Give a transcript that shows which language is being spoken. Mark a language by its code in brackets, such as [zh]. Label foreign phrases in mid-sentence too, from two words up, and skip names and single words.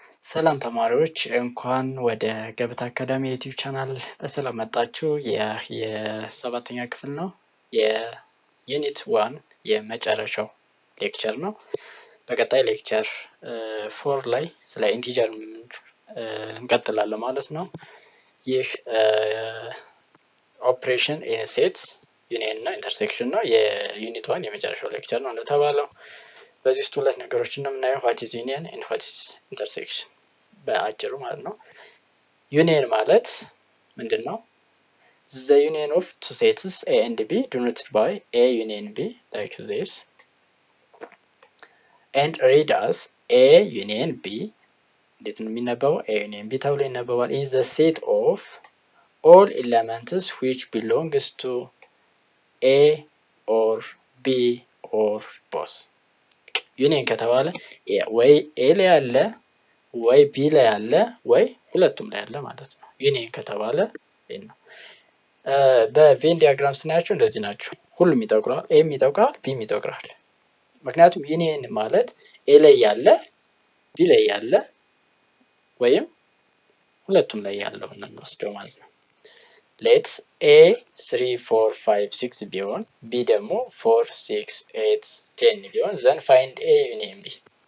[am] ሰላም ተማሪዎች እንኳን ወደ ገበታ አካዳሚ ዩቲዩብ ቻናል በሰላም መጣችሁ። የሰባተኛ ክፍል ነው። የዩኒት 1 የመጨረሻው ሌክቸር ነው። በቀጣይ ሌክቸር 4 ላይ ስለ ኢንቲጀር እንቀጥላለን ማለት ነው። ይህ [en] operation in sets [am] ዩኒየን እና ኢንተርሴክሽን ነው። የዩኒት 1 የመጨረሻው ሌክቸር ነው እንደተባለው። በዚህ ውስጥ ሁለት ነገሮችን ነው የምናየው፣ [en] what is union and what is intersection [am] በአጭሩ ማለት ነው። ዩኒየን ማለት ምንድነው? [en] the union of two sets A and B denoted by A union B like this and read as A union B [am] እንዴት ነው የሚነበበው? [en] A union B [am] ተብሎ ይነበባል። [en] is the set of all elements which belongs to A or B or both [am] ዩኒየን ከተባለ ወይ ኤ ላይ ያለ ወይ ቢ ላይ ያለ ወይ ሁለቱም ላይ ያለ ማለት ነው። ዩኒየን ከተባለ ነው። በቬን ዲያግራም ስናያቸው እንደዚህ ናቸው። ሁሉም ይጠቁራል፣ ኤም ይጠቁራል፣ ቢም ይጠቁራል። ምክንያቱም ዩኒየን ማለት ኤ ላይ ያለ ቢ ላይ ያለ ወይም ሁለቱም ላይ ያለው ነው የምንወስደው ማለት ነው። [en] let's A [am] 3 4 5 6 ቢሆን ቢ ደግሞ 4 6 8 10 ቢሆን [en] then find A union B